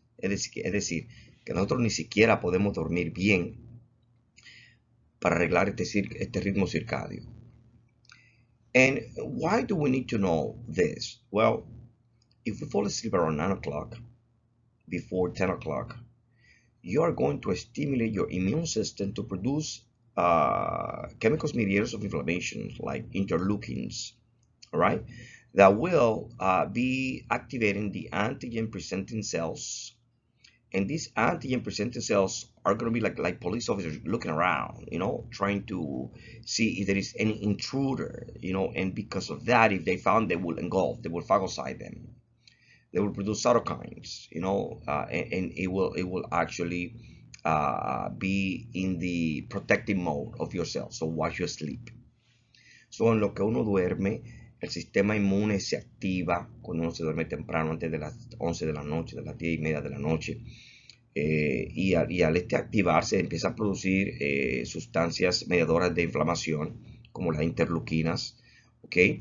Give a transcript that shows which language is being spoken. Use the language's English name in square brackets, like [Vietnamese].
[Spanish] Es decir, que nosotros ni siquiera podemos dormir bien para arreglar este ritmo circadio. [English] And why do we need to know this? Well, if we fall asleep around 9 o'clock, before 10 o'clock, you are going to stimulate your immune system to produce chemicals mediators of inflammation like interleukins, all right, that will be activating the antigen presenting cells. And these antigen presenting cells are going to be like police officers looking around, you know, trying to see if there is any intruder, you know, and because of that, if they found, they will engulf, they will phagocyte them. They will produce cytokines, you know, and it will actually be in the protective mode of your cells, so while you sleep. [Spanish] So en lo que uno duerme, el sistema inmune se activa cuando uno se duerme temprano, antes de las 11 de la noche, de las 10:30 de la noche. Y al activarse empieza a producir sustancias mediadoras de inflamación, como las interleuquinas, ¿ok?